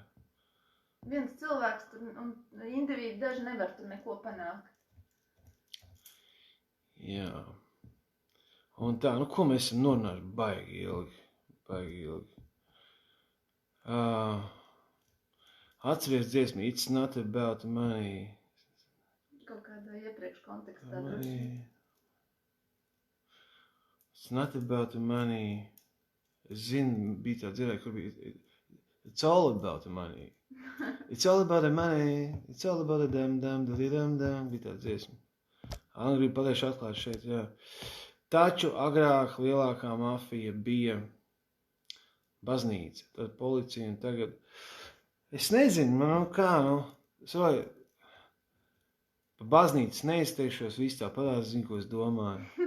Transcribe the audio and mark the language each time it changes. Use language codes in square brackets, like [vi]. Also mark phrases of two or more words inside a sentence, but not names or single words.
[lv] Viens cilvēks tur, un indivīdi daži nevar tur neko panākt. Jā. Un tā, nu, ko mēs esam norunājuši? Baigi ilgi. Atceries dziesmu, [en] it's not about money. [lv] Kaut kādā iepriekš kontekstā droši. [en] It's not about money. [lv] Es zinu, bija tā dzirdēja, kur bija, [en] it's all about the money. It's all about the money. It's all about the dam, [lv] bija tā dziesma. Anna grib pateikšu atklāt šeit, jā. Taču agrāk lielākā mafija bija baznīca, tad policija un tagad. Es nezinu, man kā, es vai par baznīcas neizteikšos, viss tā padās, zinu, ko es domāju.